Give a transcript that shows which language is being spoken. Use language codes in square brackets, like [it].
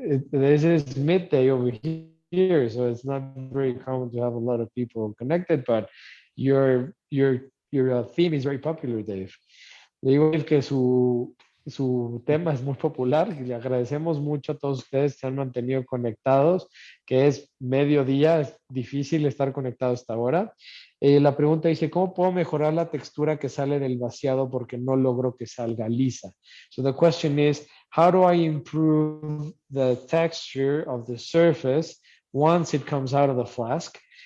[en] This is midday over here, so it's not very common to have a lot of people connected, but your theme is very popular, Dave. [es] Le digo que su tema es muy popular y le agradecemos mucho a todos ustedes que se han mantenido conectados, que es mediodía, es difícil estar conectado hasta ahora. La pregunta dice, ¿cómo puedo mejorar la textura que sale del vaciado porque no logro que salga lisa? [en] So the question is, how do I improve the texture of the surface once it comes out of the flask?